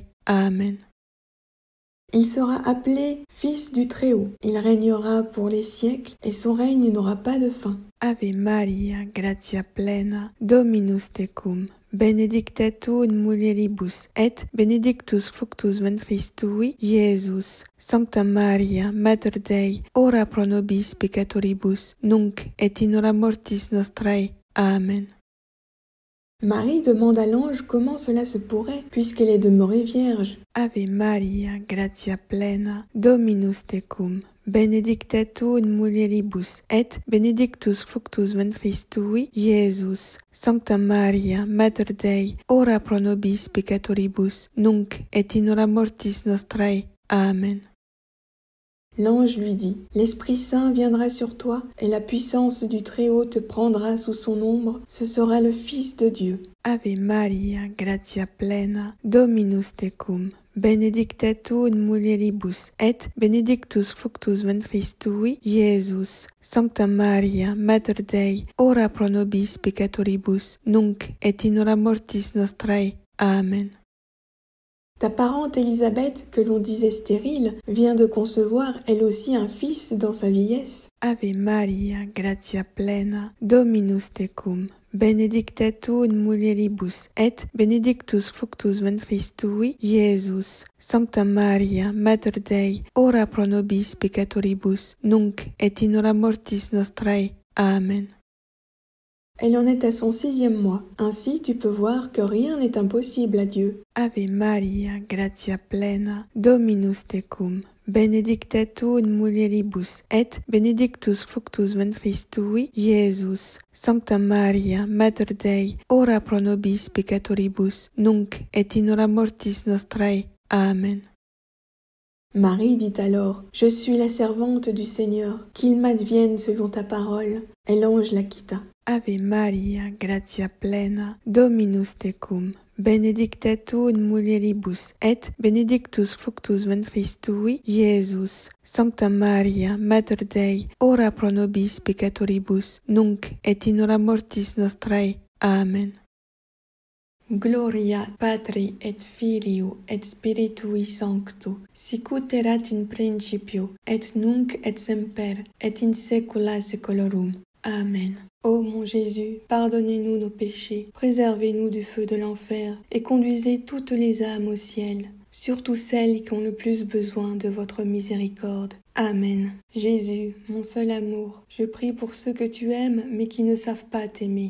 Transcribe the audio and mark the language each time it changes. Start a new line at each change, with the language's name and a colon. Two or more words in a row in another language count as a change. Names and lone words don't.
Latin: Amen.
French: Il sera appelé Fils du Très-Haut. Il régnera pour les siècles et son règne n'aura pas de fin.
Latin: Ave Maria, gratia plena, Dominus tecum, benedicta tu in mulieribus, et benedictus fructus ventris tui, Iesus. Sancta Maria, Mater Dei, ora pro nobis peccatoribus, nunc et in hora mortis nostrae. Amen.
French: Marie demande à l'ange comment cela se pourrait, puisqu'elle est demeurée vierge.
Latin: Ave Maria, gratia plena, Dominus tecum, benedicta tu in mulieribus, et benedictus fructus ventris tui, Iesus. Sancta Maria, Mater Dei, ora pro nobis peccatoribus, nunc et in hora mortis nostrae. Amen.
French: L'ange lui dit, « L'Esprit Saint viendra sur toi, et la puissance du Très-Haut te prendra sous son ombre, ce sera le Fils de Dieu.
Latin: Ave Maria, gratia plena, Dominus tecum, benedicta tu in mulieribus, et benedictus fructus ventris tui, Iesus. Sancta Maria, Mater Dei, ora pro nobis peccatoribus, nunc et in hora mortis nostrae. Amen.
French: Ta parente Élisabeth, que l'on disait stérile, vient de concevoir elle aussi un fils dans sa vieillesse.
Latin: Ave Maria, gratia plena, Dominus tecum, benedicta tu in mulieribus, et benedictus fructus ventris tui, Iesus. Sancta Maria, Mater Dei, ora pro nobis peccatoribus, nunc et in hora mortis nostrae.
French: Amen. Elle en est à son 6e mois. Ainsi, tu peux voir que rien n'est impossible à Dieu.
Latin: Ave Maria, gratia plena, Dominus tecum, benedicta tu in mulieribus, et benedictus fructus ventris tui, Iesus. Sancta Maria, Mater Dei, ora pro nobis peccatoribus, nunc et in hora mortis nostrae. Amen.
French: Marie dit alors, « Je suis la servante du Seigneur, qu'il m'advienne selon ta parole. » Et l'ange la quitta.
Latin: Ave Maria, gratia plena, Dominus tecum, benedicta tu in mulieribus, et benedictus fructus ventris tui, Iesus. Sancta Maria, Mater Dei, ora pro nobis peccatoribus, nunc et in hora mortis nostrae. Amen. Gloria Patri et Filio et Spiritui Sancto, sicut erat in principio, et nunc et semper, et in saecula saeculorum. Amen.
French: Ô mon Jésus, pardonnez-nous nos péchés, préservez-nous du feu de l'enfer, et conduisez toutes les âmes au ciel, surtout celles qui ont le plus besoin de votre miséricorde. Amen. Jésus, mon seul amour, je prie pour ceux que tu aimes mais qui ne savent pas t'aimer.